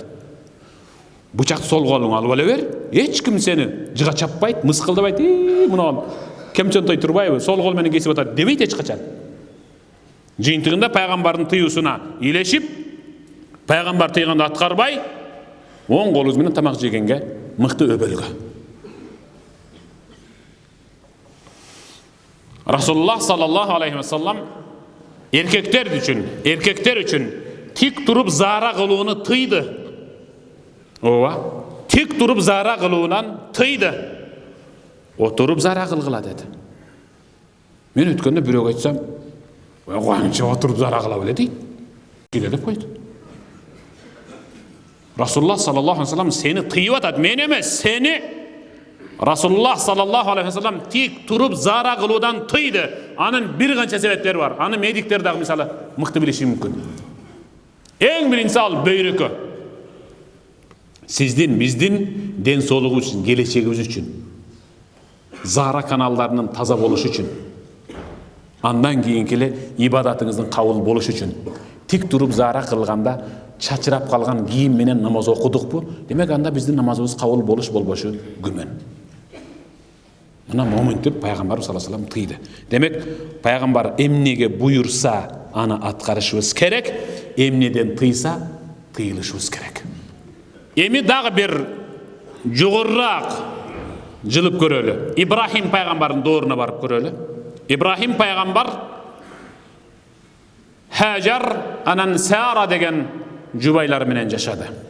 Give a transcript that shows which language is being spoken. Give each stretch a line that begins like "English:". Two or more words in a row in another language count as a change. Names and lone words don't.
Kyrgyz: Бычакты сол колуңа алып але бер. Эч ким сени жыга чаппайт, мыскылдабайт. Мына кемчентой турбайбы, сол кол менен кесип атат дебейт эч качан. Жыйынтыгында пайгамбардын тыюусуна илешип, пайгамбар тыйганды аткарбай, оң колуңуз менен тамак жегенге мыкты өбөлгө.
Arabic: رسول الله صلى الله عليه وسلم
Kyrgyz: эркектер үчүн тик туруп заара кылууну тыйды. Ооба, тик туруп заара кылуунан тыйды. Отуруп заара кылгыла деди. Мен өткөндө бирөөгө айтсам, "Канча отуруп заара кыла беле" дейт. Киде деп койду.
Arabic: رسول الله صلى الله عليه وسلم
Kyrgyz: сени тыйып атат, мен эмес, сени.
Arabic: رسول الله صلى الله عليه وسلم
Kyrgyz: тик туруп заара кылуудан тыйды. Анын бир канча себептери бар. Аны медиктер дагы мисалы мыкты билиши мүмкүн. Эң биринчиси ал бөйрөкө. Сиздин, биздин ден соолугубуз үчүн, келечегибиз үчүн, заара каналдарынын таза болушу үчүн, андан кийинки эле ибадатыңыздын кабыл болушу үчүн. Тик туруп заара кылганда чачырап калган кийим менен намаз окудукпу? Демек анда биздин намазыбыз кабыл болуш болбошу күмөн. Мына моментип пайгамбар
Arabic: صلى الله عليه وسلم
Kyrgyz: тыйды. Демек пайгамбар эмнеге буйурса, аны аткарышыбыз керек, эмнеден тыйса, тыйылышыбыз керек. Эми дагы бир жогорраак жылып көрөлү. Ибрахим пайгамбардын дооруна барып көрөлү. Ибрахим пайгамбар Хажар анан Сара деген жубайлар менен жашады.